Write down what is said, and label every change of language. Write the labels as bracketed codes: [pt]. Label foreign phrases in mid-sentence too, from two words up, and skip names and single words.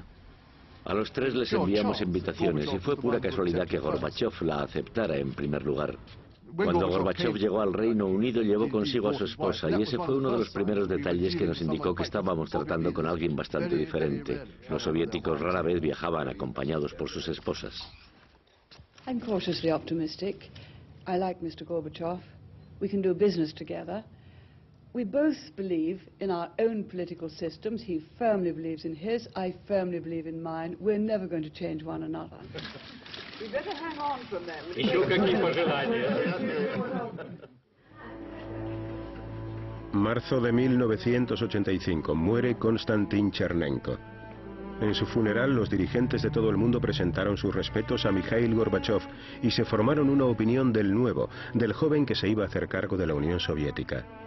[es] A los 3 les enviamos invitaciones y fue pura casualidad que Gorbachev la aceptara en primer lugar. Cuando Gorbachev llegó al Reino Unido llevó consigo a su esposa y ese fue uno de los primeros detalles que nos indicó que estábamos tratando con alguien bastante diferente. Los soviéticos rara vez viajaban acompañados por sus esposas. [en] I'm cautiously optimistic. I like Mr. Gorbachev. We can do business together. We both believe in our own political systems. He firmly believes in his. I firmly believe in mine. We're never going to change one another. We better hang on from them. [ru] Еще какие пожелания? [es] Marzo de 1985. Muere Konstantin Chernenko. En su funeral, los dirigentes de todo el mundo presentaron sus respetos a Mikhail Gorbachev y se formaron una opinión del nuevo, del joven que se iba a hacer cargo de la Unión Soviética.